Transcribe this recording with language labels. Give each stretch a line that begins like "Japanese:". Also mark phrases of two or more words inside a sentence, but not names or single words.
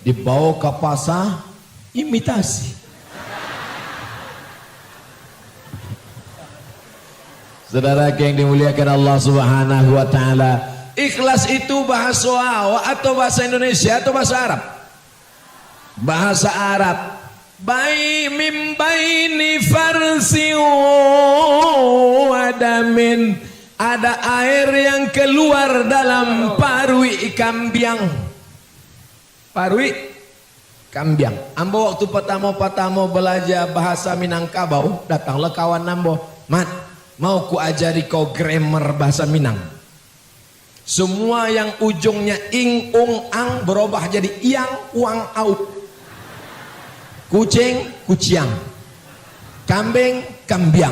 Indonesian: dibawa ke pasar imitasi. Saudara yang dimuliakan Allah Subhanahu wa taala, ikhlas itu bahasa atau bahasa Indonesia atau bahasa Arab? Bahasa Arab.
Arabic: مِن بَيْنِ فَرْثٍ وَدَمٍ,
Indonesian: ada air yang keluar dalam
Minangkabau: parui kambiang. Parui kambiang.
Indonesian: Ambo waktu pertama belajar bahasa Minangkabau, datanglah kawan ambo, "Mat, mau ku ajari kau grammar bahasa Minang." Semua yang ujungnya ing, ung, ang berubah jadi iang, uang, au. Kucing, kuciang. Kambing, kambiang.